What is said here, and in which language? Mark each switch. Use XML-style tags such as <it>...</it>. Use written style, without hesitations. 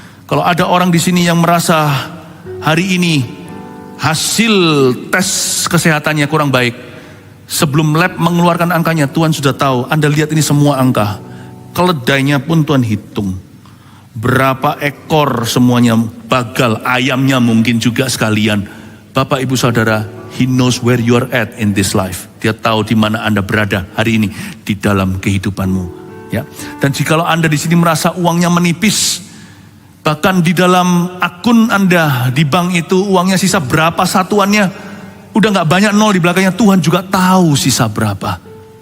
<id>Kalau ada orang di sini yang merasa hari ini hasil tes kesehatannya kurang baik, sebelum lab mengeluarkan angkanya, Tuhan sudah tahu. Anda lihat ini semua angka, keledainya pun Tuhan hitung. Berapa ekor semuanya, bagal, ayamnya mungkin juga sekalian. Bapak ibu saudara,</id> <en>He knows where you are at in this life.</en> <id>Dia tahu di mana Anda berada hari ini di dalam kehidupanmu. Ya. Dan jikalau Anda di sini merasa uangnya menipis, bahkan di dalam akun Anda di bank itu uangnya sisa berapa satuannya, udah gak banyak nol di belakangnya, Tuhan juga tahu sisa berapa.</id>